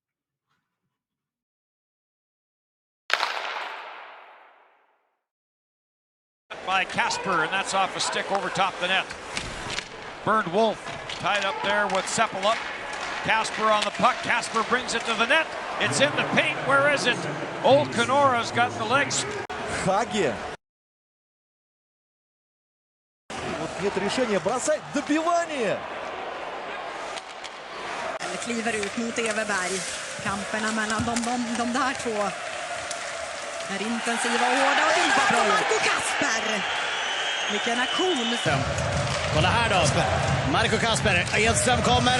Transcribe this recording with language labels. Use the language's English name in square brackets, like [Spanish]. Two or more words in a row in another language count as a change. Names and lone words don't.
[English] By Kasper, and that's off a stick over top the net. Burned Wolf tied up there with Seppel up. Kasper on the puck. Kasper brings it to the net. It's in the paint. Where is it? Old Kanora's got the legs. [Russian] Хаге. Вот нет решения бросать. Добивание. [Swedish] Kliver ut mot Everberg. Kamperna mellan de där två är intensiva och hårda och dit på Marco Kasper. Vilken aktion. Kolla här då. Marco Kasper. Edström kommer.